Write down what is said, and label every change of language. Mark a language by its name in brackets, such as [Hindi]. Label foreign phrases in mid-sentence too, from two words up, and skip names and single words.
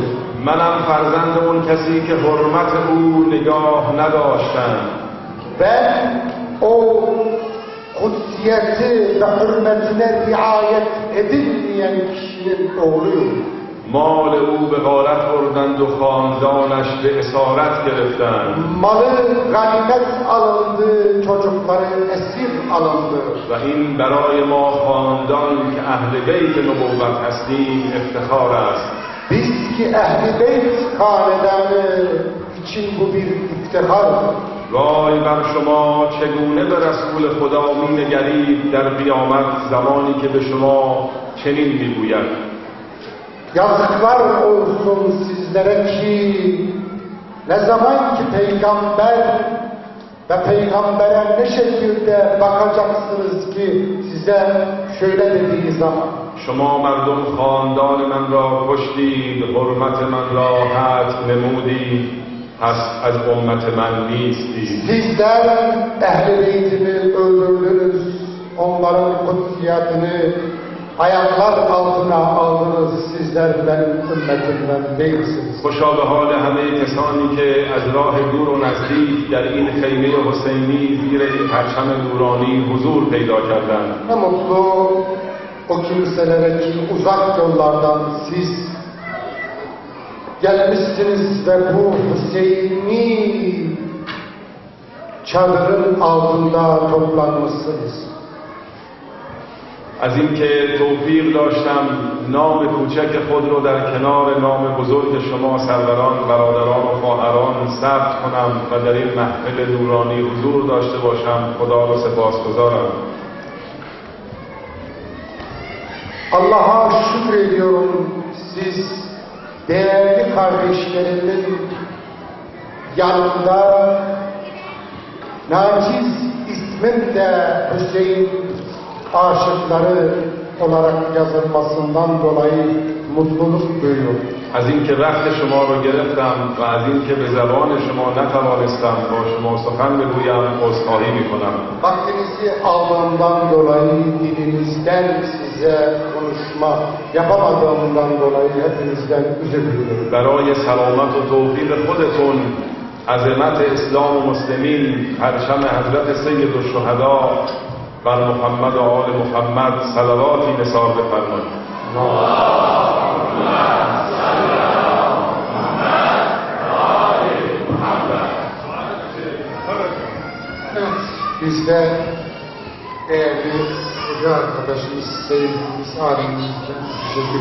[Persian] منم فرزند اون کسی که حرمت او نگاه نداشتند. [Turkish] Ben o kutsiyeti ve hürmetine riayet edilmeyen kişinin oğluyum. [Persian] مال او به غارت بردند و خاندانش به اسارت گرفتند. [Turkish] Malı ganimet alındı, çocukları esir alındı. [Persian] و این برای ما خاندان که اهل بیت نبوت هستیم افتخار است. [Turkish] Biz ki Ehl-i Beyt hanedanı için bu bir iftihardır. [Persian] وای بر شما چگونه به رسول خدا می نگرید در قیامت زمانی که به شما چنین میگوید. [Turkish] Yazıklar olsun sizlere ki ne zaman ki peygamber ve peygambere ne şekilde bakacaksınız ki size şöyle dediği zaman [Persian] شما مردم خاندان من را کشتید، حرمت من را حتم نمودید، پس از امت من نیستید. [Turkish] Sizler Ehl-i Beyt'imi öldürdünüz, onların kutsiyetini ayaklar altına aldınız, sizler benim ümmetimden değilsiniz. [Persian] خوشا به حال همه کسانی که از راه دور و نزدیک در این خیمه حسینی زیر این پرچم نورانی حضور پیدا کردند. [Turkish] Ne mutlu o kimselere ki uzak yollardan siz gelmişsiniz ve bu Hüseyin'i çadırın altında toplanmışsınız. [Persian] از اینکه توفیق داشتم نام کوچک خود رو در کنار نام بزرگ شما سروران، برادران و خواهران ثبت کنم و در این محفل نورانی حضور داشته باشم، خدا رو سپاسگزارم. [Turkish] Allah'a şükrediyorum, siz değerli kardeşlerimin yanında naciz ismin de Hüseyin aşıkları olarak yazılmasından dolayı mutluluk duyuyorum. [Persian] از اینکه وقت شما رو گرفتم و از اینکه به زبان شما نتوانستم با شما سخن بگویم عذرخواهی میکنم. [Turkish] Vaktinizi aldığımdan dolayı dilinizden size konuşma yapamadığımdan dolayı hepinizden özür diliyorum. [Persian] برای سلامت و توفیق خودتون عظمت اسلام و مسلمین پرچم حضرت سید الشهدا بر محمد و آل محمد صلواتی نثار بفرمایید. [Turkish] Biz de değerli hoca arkadaşımız Seyyid İsa'nın teşekkür ediyoruz.